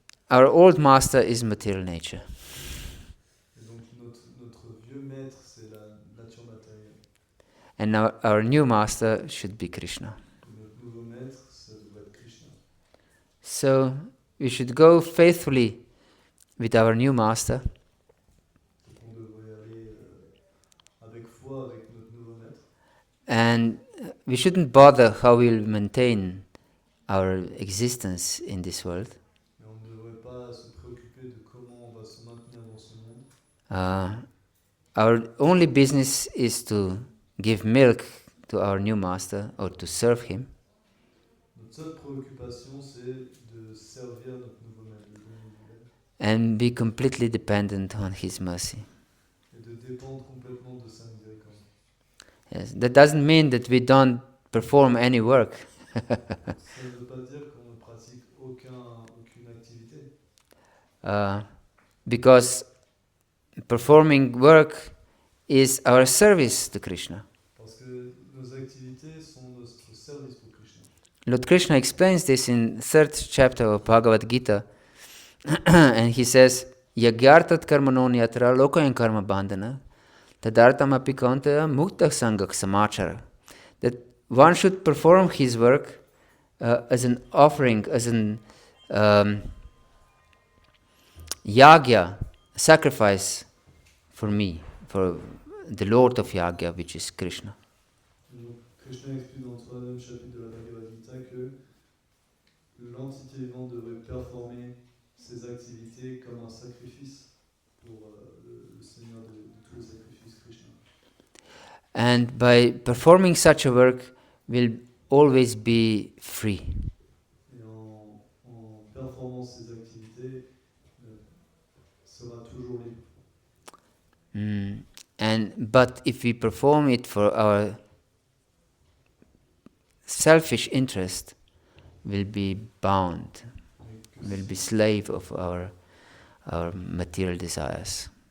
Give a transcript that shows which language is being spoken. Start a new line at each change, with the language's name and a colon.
English: our old master is material nature.
French: Et donc notre vieux maître, c'est la nature matérielle.
English: And our new master should be Krishna.
French: Et notre nouveau maître, ça doit être Krishna.
English: So we should go faithfully with our new master.
French: Donc on devrait aller avec foi avec notre nouveau maître.
English: And we shouldn't bother how we'll maintain our existence in this world.
French: Mais on ne devrait pas se préoccuper de comment on va se maintenir dans ce monde.
English: Our only business is to give milk to our new master or to serve him.
French: Notre seule préoccupation, c'est de servir notre nouveau maître, de donner du lait.
English: And be completely dependent on his mercy.
French: Et de dépendre complètement de sa miséricorde.
English: Yes, that doesn't mean that we don't perform any work.
French: Ça ne veut pas dire qu'on ne pratique aucune activité.
English: Because performing work is our service to Krishna.
French: Parce que nos activités sont notre service pour Krishna.
English: Lord Krishna explains this in 3rd chapter of Bhagavata-Gita. And he says,
Sanskrit: Yagyartat karmano nyatra lokayan karma bandhana tadartam api kauntaya mukta sangak samachara.
English: That one should perform his work as an offering, as an yagya, sacrifice for me, for the Lord of Yagya, which is Krishna.
French: Donc, Krishna explique dans le 3e chapitre de la Bhagavad-Gita que l'entité vivante devrait performer ses activités comme un sacrifice pour le Seigneur de tous les sacrifices, Krishna.
English: And by performing such a work, we'll always be free.
French: Et en performant ces activités, sera toujours libre.
English: But if we perform it for our selfish interest, we'll be bound. We'll be slave of our material desires.